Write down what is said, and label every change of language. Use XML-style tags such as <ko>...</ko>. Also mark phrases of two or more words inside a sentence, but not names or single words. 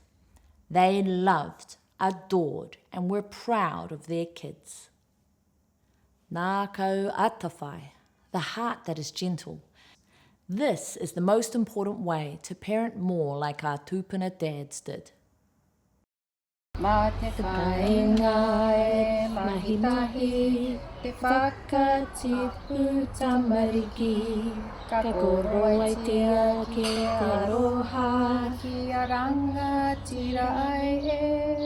<en>They loved, adored, and were proud of their kids.</en> <mi>Ngākau Atawhai,</mi> <en>the heart that is gentle. This is the most important way to parent more like our tūpuna dads did.</en> <mi>Mā te whainga e mahitahi, te whakatipu tamariki, ka kōrero ki te aroha, ki a ranga tira ai e</mi>